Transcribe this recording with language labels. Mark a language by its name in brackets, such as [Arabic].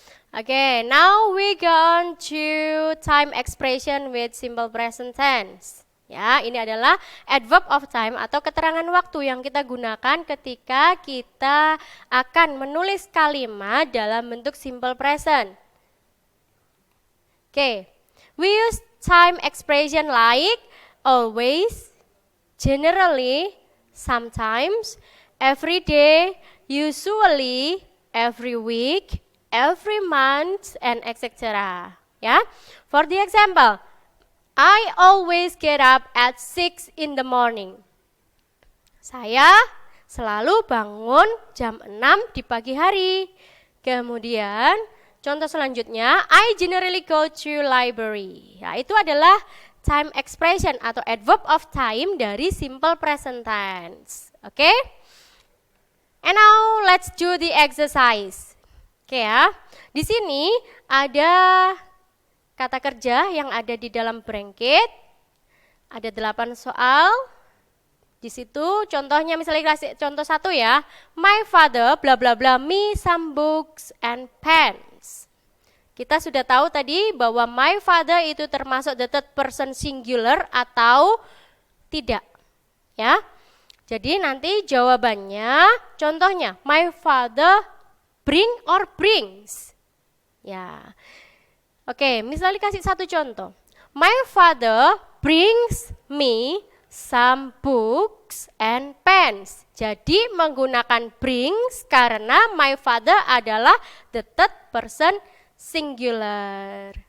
[English] Okay, now we go on to time expression with simple present tense. [Indonesian] Ya, ini adalah adverb of time atau keterangan waktu yang kita gunakan ketika kita akan menulis kalimat dalam bentuk simple present. [English] Okay, we use time expression like always, generally, sometimes, every day, usually, every week, every month, and etc. Ya, for the example, I always get up at 6 in the morning. [Indonesian] Saya selalu bangun jam 6 di pagi hari. Kemudian contoh selanjutnya, [English] I generally go to library. [Indonesian] Ya, itu adalah time expression atau adverb of time dari simple present tense. Oke? [English] And now let's do the exercise. [Indonesian] Oke ya. Di sini ada kata kerja yang ada di dalam bracket. Ada 8 soal. Di situ contohnya misalnya kasih contoh 1 ya. [English] My father bla bla bla me some books and pens. [Indonesian] Kita sudah tahu tadi bahwa my father itu termasuk the third person singular atau tidak. Ya. Jadi nanti jawabannya contohnya [English] my father bring or brings. [Indonesian] Ya. Oke, misalnya kasih 1 contoh. [English] My father brings me some books and pens. [Indonesian] Jadi menggunakan brings karena my father adalah the third person singular.